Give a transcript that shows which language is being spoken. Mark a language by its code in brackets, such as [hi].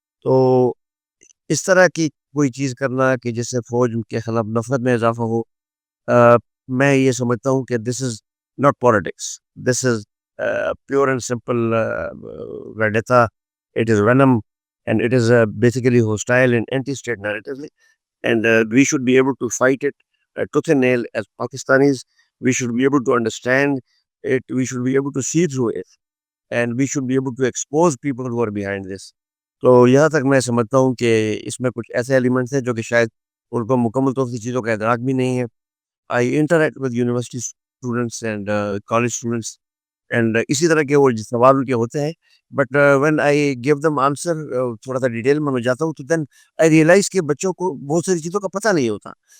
[ur] تو اس طرح کی کوئی چیز کرنا کہ جس سے فوج کے خلاف نفرت میں اضافہ ہو، میں یہ سمجھتا ہوں کہ [en] This is not politics, this is pure and simple vendetta. It is venom and it is basically hostile and anti state narrative. And we should be able to fight it tooth and nail as Pakistanis. We should be able to understand it. We should be able to see through it. And we should be able to expose people who are behind this. [ur] تو یہاں تک میں سمجھتا ہوں کہ اس میں کچھ ایسے ایلیمنٹس ہیں جو کہ شاید ان کو مکمل طور سے چیزوں کا ادراک بھی نہیں ہے. [en] I interact with university students and [ur] college students and اسی طرح کے وہ سوال ان کے ہوتے ہیں، [en] but when I give them answer [ur] تھوڑا سا ڈیٹیل میں جاتا ہوں تو [en] then I realise [ur] کہ بچوں کو بہت ساری چیزوں کا پتہ نہیں ہوتا.